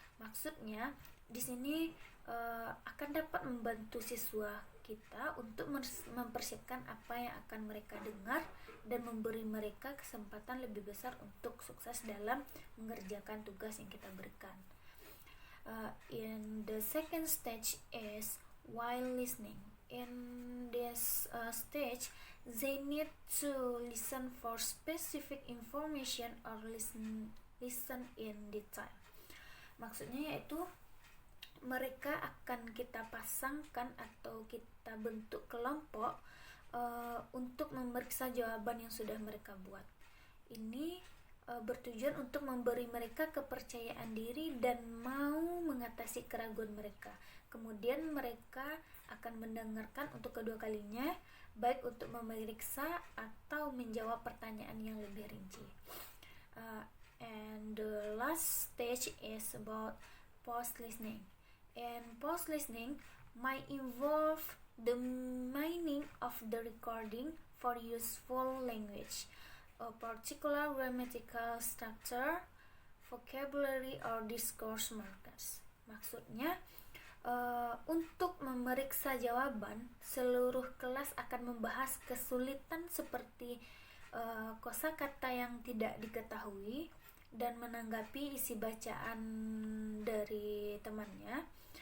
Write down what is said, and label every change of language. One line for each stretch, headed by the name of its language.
Indonesian: Maksudnya, di sini akan dapat membantu siswa kita untuk mempersiapkan apa yang akan mereka dengar dan memberi mereka kesempatan lebih besar untuk sukses dalam mengerjakan tugas yang kita berikan.
English: In the second stage is while listening. In this stage, they need to listen for specific information or listen in detail.
Indonesian: Maksudnya yaitu mereka akan kita pasangkan atau kita bentuk kelompok untuk memeriksa jawaban yang sudah mereka buat. Ini bertujuan untuk memberi mereka kepercayaan diri dan mau mengatasi keraguan mereka. Kemudian mereka akan mendengarkan untuk kedua kalinya, baik untuk memeriksa atau menjawab pertanyaan yang lebih rinci.
English: And the last stage is about post-listening. And post-listening might involve the mining of the recording for useful language, a particular grammatical structure, vocabulary, or discourse markers.
Indonesian: Maksudnya, untuk memeriksa jawaban, seluruh kelas akan membahas kesulitan seperti kosakata yang tidak diketahui dan menanggapi isi bacaan dari temannya.